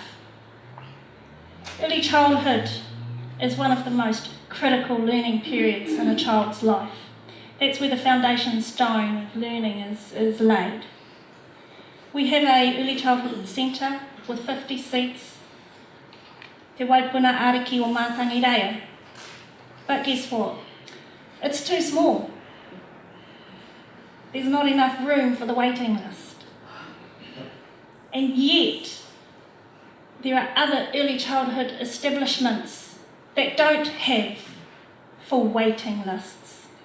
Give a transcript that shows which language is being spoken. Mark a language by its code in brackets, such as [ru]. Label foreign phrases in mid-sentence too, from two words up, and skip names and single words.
[en] Early childhood is one of the most critical learning periods in a child's life. That's where the foundation stone of learning is laid. We have an early childhood centre with 50 seats. Te waipuna ariki o mātangi reia. But guess what? It's too small. There's not enough room for the waiting list. And yet, there are other early childhood establishments that don't have full waiting lists.